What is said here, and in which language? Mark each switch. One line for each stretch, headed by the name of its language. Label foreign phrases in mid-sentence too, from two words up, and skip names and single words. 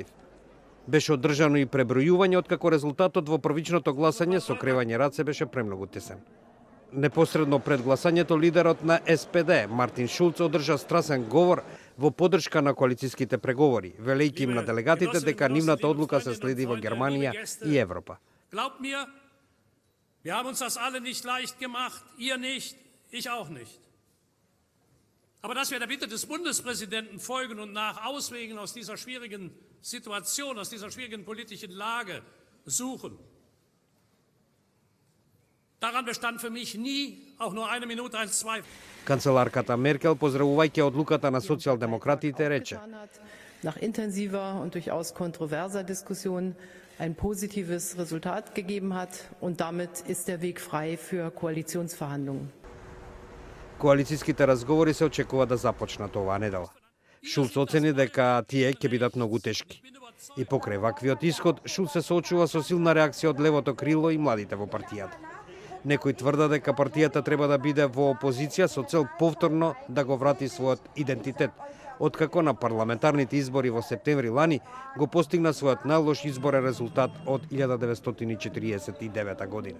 Macedonian: Беше одржано и пребројување, откако резултатот во првичното гласање со кревање раце беше премногу тесен. Непосредно пред гласањето лидерот на СПД, Мартин Шулц, одржа страсен говор во поддршка на коалицијските преговори, велејќи им на делегатите дека нивната одлука се следи во Германија и Европа.
German: Glaubt mir, wir haben uns das alle nicht leicht gemacht, ihr nicht, ich auch nicht. Aber dass wir der Bitte des Bundespräsidenten folgen und nach Auswegen aus dieser schwierigen Situation, aus dieser schwierigen politischen Lage suchen, daran bestand für mich nie auch nur eine Minute ein Zweifel.
Macedonian: Канцеларката Меркел, поздравувајќи одлуката на социјалдемократите, рече:
German: Nach intensiver und durchaus kontroverser Diskussion ein positives Resultat gegeben hat und damit ist der Weg frei für Koalitionsverhandlungen.
Macedonian: Коалицијските разговори се очекува да започнат оваа недела. Шулц оцени дека тие ќе бидат многу тешки. И покрај ваквиот исход, Шулц се соочува со силна реакција од левото крило и младите во партијата. Некои тврда дека партијата треба да биде во опозиција со цел повторно да го врати својот идентитет, откако на парламентарните избори во септември лани го постигна својот најлош изборен резултат од 1949 година.